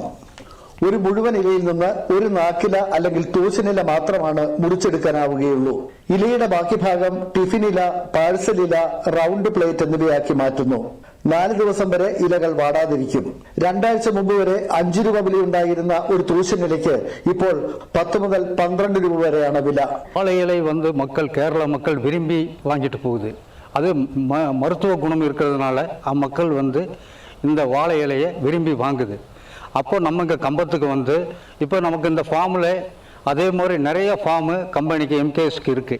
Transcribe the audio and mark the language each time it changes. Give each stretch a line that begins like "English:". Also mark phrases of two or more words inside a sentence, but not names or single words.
Malayalam: ഒരു മുഴുവൻ ഇലയിൽ നിന്ന് ഒരു നാക്കില അല്ലെങ്കിൽ തൂശനില മാത്രമാണ് മുറിച്ചെടുക്കാനാവുകയുള്ളൂ. ഇലയുടെ ബാക്കി ഭാഗം ടിഫിനില, പാഴ്സൽ ഇല,
English: round plate
Malayalam: എന്നിവയാക്കി മാറ്റുന്നു. 4 ദിവസം വരെ ഇലകൾ വാടാതിരിക്കും. 2 ആഴ്ച മുമ്പ് വരെ 5 രൂപ വിലയുണ്ടായിരുന്ന ഒരു തൂശനിലയ്ക്ക് ഇപ്പോൾ 10 മുതൽ 12 രൂപ വരെയാണ് വില.
Tamil: வாழை இலை கேரள மக்கள் விரும்பி வாங்கிட்டு போகுது. அது மருத்துவ குணம் இருக்கிறதுனால மக்கள் இந்த வாழை இலையை விரும்பி வாங்குது. அப்போ நம்ம இங்கே கம்பத்துக்கு இப்போ நமக்கு இந்த ஃபார்மில் அதே மாதிரி நிறைய ஃபார்மு கம்பெனிக்கு எம்கேஎஸ்க்கு இருக்குது.